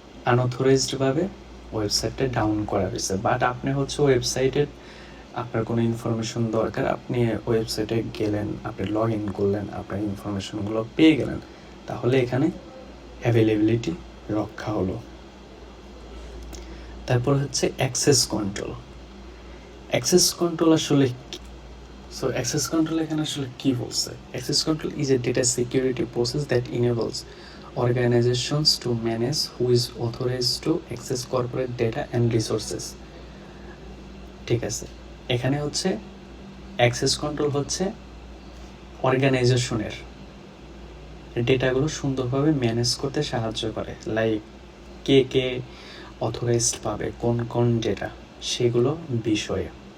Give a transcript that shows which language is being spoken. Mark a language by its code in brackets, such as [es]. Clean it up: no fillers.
[bn] আনঅথরাইজডভাবে ওয়েবসাইটটা ডাউন করা হয়েছে, বাট আপনি হচ্ছে ওয়েবসাইটের আপনার কোনো ইনফরমেশন দরকার, আপনি ওয়েবসাইটে গেলেন, আপনি লগ ইন করলেন, আপনার ইনফরমেশনগুলো পেয়ে গেলেন, তাহলে এখানে অ্যাভেলেবিলিটি রক্ষা হলো। তারপর হচ্ছে অ্যাক্সেস কন্ট্রোল। অ্যাক্সেস কন্ট্রোল আসলে সো অ্যাক্সেস কন্ট্রোল এখানে আসলে কী বলছে? [en] access control is a data security process that enables organizations to manage who is authorized to access corporate data and resources, [bn] ঠিক আছে। এখানে হচ্ছে অ্যাক্সেস কন্ট্রোল হচ্ছে অর্গানাইজেশনের ডেটাগুলো সুন্দরভাবে ম্যানেজ করতে সাহায্য করে। লাইক কে অথরাইজড পাবে কোন কোন ডেটা, সেগুলো বিষয়ে।